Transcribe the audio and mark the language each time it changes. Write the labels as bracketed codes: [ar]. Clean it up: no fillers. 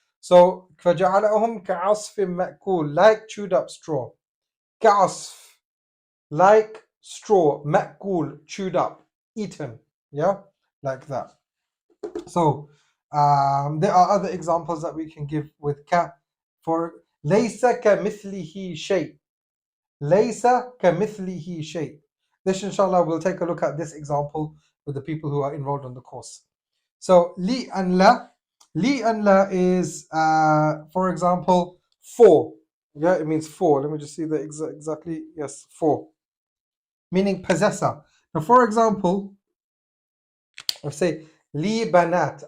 [en] So [ar] فَجَعَلَهُمْ كَعَصْفٍ مَأْكُولٍ, [en] like chewed up straw. [ar] كَعَصْف, [en] like straw. [ar] مَأْكُول, [en] chewed up, eaten. Yeah, like that. So there are other examples that we can give with ka. For [ar] لَيْسَ كَمِثْلِهِ شَيْء. لَيْسَ كَمِثْلِهِ شَيْء. [en] This inshallah we'll take a look at this example with the people who are enrolled on the course. So li and la. Li and la is for example 4. Yeah, it means 4. Let me just see the exactly. Yes, 4. Meaning possessor. Now for example, I say li banat.